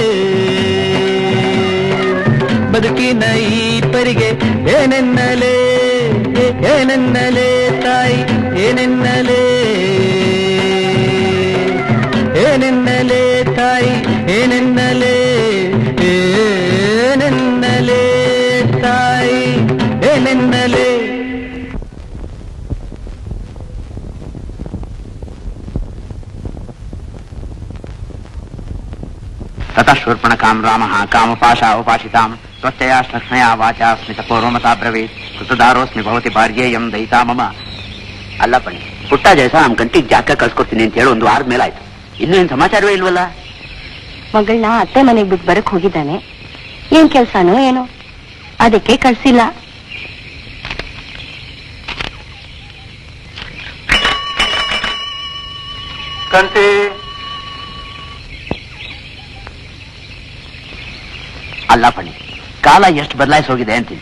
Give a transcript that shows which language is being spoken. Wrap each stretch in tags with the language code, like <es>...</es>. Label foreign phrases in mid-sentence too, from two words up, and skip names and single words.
<kn>ಬದುಕಿನ ಈ ಪರಿಗೆ ಏನೆನ್ನಲೇ, ಏನೆನ್ನಲೇ ತಾಯಿ ಏನೆನ್ನಲೇ, ಏನೆನ್ನಲೇ ತಾಯಿ ಏನೆನ್ನಲೇ, ಏನೆನ್ನಲೇ ತಾಯಿ ಏನೆನ್ನಲೇ.</kn> <sa>ततः शूर्पणखां रामः कामपाशा उपासितां स्वच्छया श्लक्ष्मया वाचा स्मितपूर्वमता ब्रवीत् कृतदारोस्मि भवति भार्येयं दयिता मम.</sa> <kn>ಅಲ್ಲ ಬನ್ನಿ, ಪುಟ್ಟ ಜಯಸ ನಮ್ಮ ಗಂಟಿಗೆ ಜಾಕ ಕಳ್ಸ್ಕೊಡ್ತೀನಿ ಅಂತ ಹೇಳಿ 1 ವಾರದ ಮೇಲಾಯ್ತು, ಇನ್ನೂ ಏನ್ ಸಮಾಚಾರವೇ ಇಲ್ವಲ್ಲ? ಮಗಳನ್ನ ಅತ್ತೆ ಮನೆಗೆ ಬಿಟ್ಟು ಬರಕ್ ಹೋಗಿದ್ದಾನೆ, ಏನ್ ಕೆಲ್ಸಾನೋ ಏನೋ, ಅದಕ್ಕೆ ಕಳ್ಸಿಲ್ಲ. ಕಂತೆ ಅಲ್ಲ ಬನ್ನಿ, ಕಾಲ ಎಷ್ಟು ಬದಲಾಯಿಸಿ ಹೋಗಿದೆ ಅಂತೀನಿ.</kn>